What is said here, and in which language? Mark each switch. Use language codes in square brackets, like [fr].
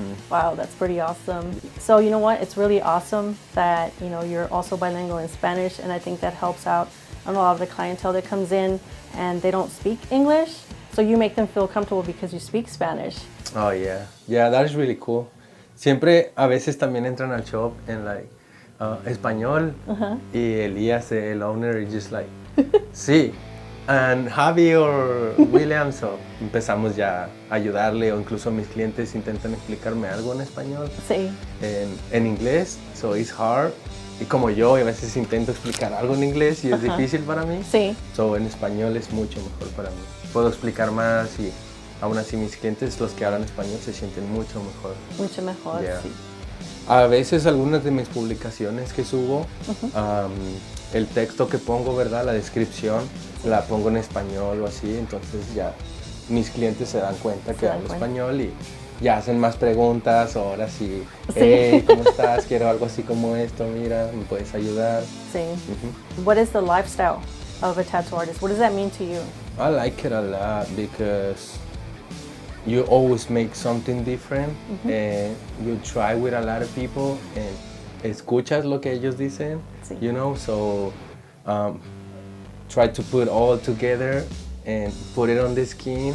[en] Wow, that's pretty awesome. So you know what? It's really awesome that you're also bilingual in Spanish, and I think that helps out on a lot of the clientele that comes in and they don't speak English. So you make them feel comfortable because you speak Spanish. Oh yeah, yeah, that is really cool. [es] Siempre a veces también entran al shop en like español y Elías, el owner, [en] is just like, [es] sí. [en] And Javi or William, so [es] empezamos ya a ayudarle, o incluso mis clientes intentan explicarme algo en español, Sí. en inglés, [en] so it's hard. [es] Y como yo a veces intento explicar algo en inglés y es difícil para mí, Sí. so en español es mucho mejor para mí. Puedo explicar más y aún así mis clientes, los que hablan español, se sienten mucho mejor. Mucho mejor, [en] Yeah. [es] sí. A veces algunas de mis publicaciones que subo, el texto que pongo, ¿verdad? La descripción, la pongo en español o así, entonces ya mis clientes se dan cuenta que dan hablo cuenta. español y ya hacen más preguntas, o ahora sí, Sí. hey, ¿cómo estás? Quiero algo así como esto, mira, ¿me puedes ayudar? Sí. [en] What is the lifestyle of a tattoo artist? What does that mean to you? I like it a lot because you always make something different and you try with a lot of people and [es] escuchas lo que ellos dicen, Sí. [en] you know, so try to put all together and put it on the skin,